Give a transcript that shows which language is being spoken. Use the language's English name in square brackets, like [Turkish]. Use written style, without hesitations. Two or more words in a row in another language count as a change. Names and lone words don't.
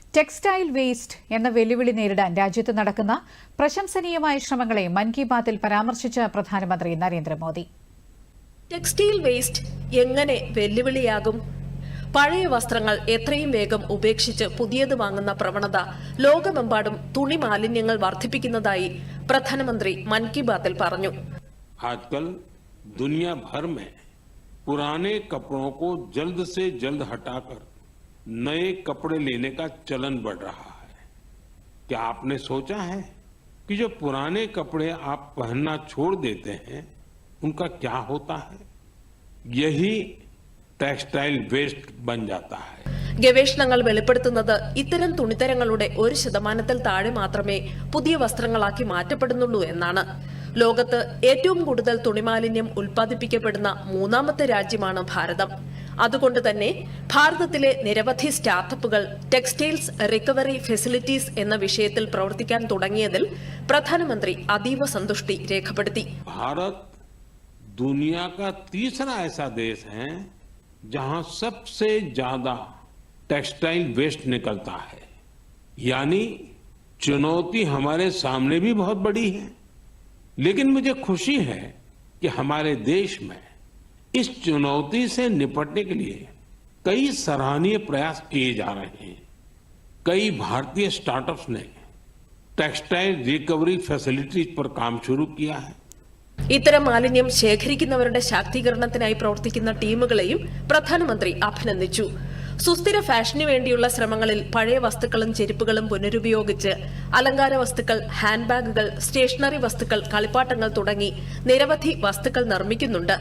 [English] textile waste [Malayalam] എന്ന വെല്ലുവിളി നേരിടാൻ രാജ്യത്ത് നടക്കുന്ന പ്രശംസനീയമായ ശ്രമങ്ങളെ മൻ കി ബാത്തിൽ പരാമർശിച്ച പ്രധാനമന്ത്രി നരേന്ദ്രമോദി. [English] textile waste [Malayalam] എങ്ങനെ വെല്ലുവിളിയാകും? പഴയ വസ്ത്രങ്ങൾ എത്രയും വേഗം ഉപേക്ഷിച്ച് പുതിയത് വാങ്ങുന്ന പ്രവണത ലോകമെമ്പാടും തുണി മാലിന്യങ്ങൾ വർദ്ധിപ്പിക്കുന്നതായി പ്രധാനമന്ത്രി മൻ കി ബാത്തിൽ പറഞ്ഞു. [Hindi] आजकल दुनिया भर में पुराने कपड़ों को जल्द से जल्द हटाकर नए कपड़े लेने का चलन बढ़ रहा है. क्या आपने सोचा है कि जो पुराने कपड़े आप पहनना छोड़ देते हैं उनका क्या होता है? यही [English] textile waste [Hindi] बन जाता है. [Malayalam] ഗവേഷണങ്ങൾ വെളിപ്പെടുത്തുന്നത് ഇത്തരം തുണിത്തരങ്ങളുടെ 1% താഴെ മാത്രമേ പുതിയ വസ്ത്രങ്ങളാക്കി മാറ്റപ്പെടുന്നുള്ളൂ എന്നാണ്. ലോകത്ത് ഏറ്റവും കൂടുതൽ തുണിമാലിന്യം ഉൽപ്പാദിപ്പിക്കപ്പെടുന്ന 3ാമത്തെ രാജ്യമാണ് ഭാരതം. അതുകൊണ്ട് തന്നെ ഭാരതത്തിലെ നിരവധി സ്റ്റാർട്ടപ്പുകൾ [English] textiles recovery facilities [Malayalam] എന്ന വിഷയത്തിൽ പ്രവർത്തിക്കാൻ തുടങ്ങിയതിൽ പ്രധാനമന്ത്രി അതീവ സന്തുഷ്ടി രേഖപ്പെടുത്തി. [Hindi] ഭാരത് दुनिया का तीसरा ऐसा देश है जहां सबसे ज्यादा [English] textile waste [Hindi] निकलता है. यानी चुनौती हमारे सामने भी बहुत बड़ी है, लेकिन मुझे खुशी है कि हमारे देश में इस चुनौती से निपटने के लिए कई सराहनीय प्रयास किए जा रहे हैं. कई भारतीय स्टार्टअप्स ने [English] textile recovery facilities [Hindi] पर काम शुरू किया है. [Malayalam] ഇത്തരം മാലിന്യം ശേഖരിക്കുന്നവരുടെ ശാക്തീകരണത്തിനായി പ്രവർത്തിക്കുന്ന ടീമുകളെയും പ്രധാനമന്ത്രി അഭിനന്ദിച്ചു. സുസ്ഥിര ഫാഷന് വേണ്ടിയുള്ള ശ്രമങ്ങളിൽ പഴയ വസ്തുക്കളും ചെരുപ്പുകളും പുനരുപയോഗിച്ച് അലങ്കാര വസ്തുക്കൾ, ഹാൻഡ് ബാഗുകൾ, സ്റ്റേഷനറി വസ്തുക്കൾ, കളിപ്പാട്ടങ്ങൾ തുടങ്ങി നിരവധി വസ്തുക്കൾ നിർമ്മിക്കുന്നുണ്ട്.